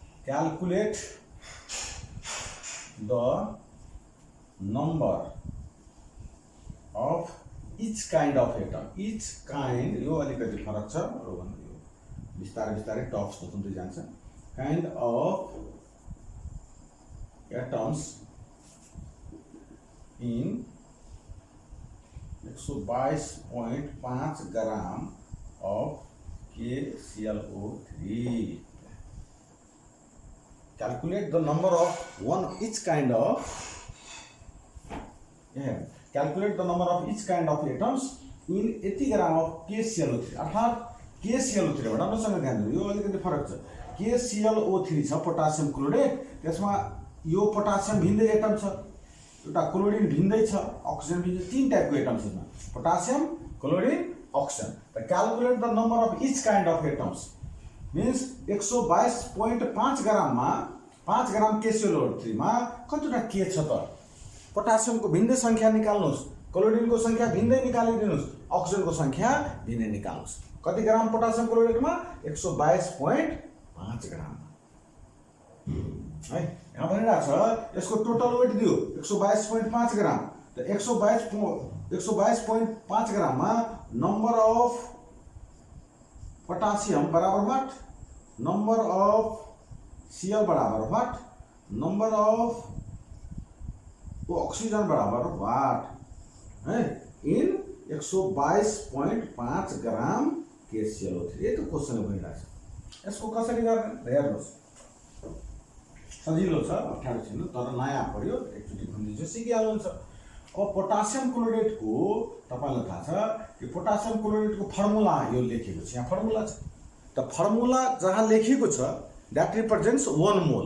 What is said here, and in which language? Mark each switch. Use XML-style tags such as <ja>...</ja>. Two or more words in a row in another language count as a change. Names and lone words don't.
<en>calculate the number each kind of atom, each kind</en> <ne>अफ एटम, इच काइन्ड, यो अलिकति फरक छ, बिस्तारै बिस्तारै टप्स हुँदै जान्छ।</ne> <en>kind of atoms in 122.5 gram of KClO3. Calculate the number of each kind of atoms in 80 ग्राम of KClO3.</en> <ne>अर्थात KClO3 राम्रोसँग ध्यान दिनु, यो अलिकति फरक छ। KClO3 छ पोटासियम क्लोरेट, त्यसमा यो पोटासियम भिन्दै एटम छ, एउटा क्लोरिन भिन्दै छ, अक्सिजन भिन्दै, तीन टाइपको एटम छ, पोटासियम, क्लोरिन,</ne> <en>oxygen. Calculate the number of each kind of atoms.</en> <ne>Means 122.5 ग्राम में 5 ग्राम KClO3 में कतिवटा के छ त? पोटासियम को भिन्दै संख्या निकाल्नुस्, क्लोरिन को संख्या भिन्दै निकालिदिनुस्, अक्सिजन को संख्या भिन्दै निकाल्नुस्।</ne> <hi>कति ग्राम पोटासियम क्लोरेट में 122.5 ग्राम है।</hi> <ne>यहाँ भनिरहेको छ यसको टोटल वेट दियो 122.5 ग्राम,</ne> <hi>तो 122.5 ग्राम में</hi> <en>number of potassium बराबर what, number of Cl बराबर what, number of oxygen बराबर what है, in 122.5 gram KClO3।</en> <hi>ये तो</hi> <ne>क्वेश्चन भइरहेछ। यसको कसरी गर्ने हेर्नुस्, सजिलो छ, अप्ठ्यारो छैन, तर नयाँ पर्यो, एकचोटि भनिदिन्छु, सिकिहाल्नुहुन्छ। अब पोटासियम क्लोरेट को तपाईलाई थाहा छ कि पोटासियम क्लोरेट को फर्मुला यो लेखेको छ, यहाँ फर्मुला छ, त फर्मुला जहाँ लेखेको छ</ne> <en>that represents</en> <ne>1 मोल।</ne>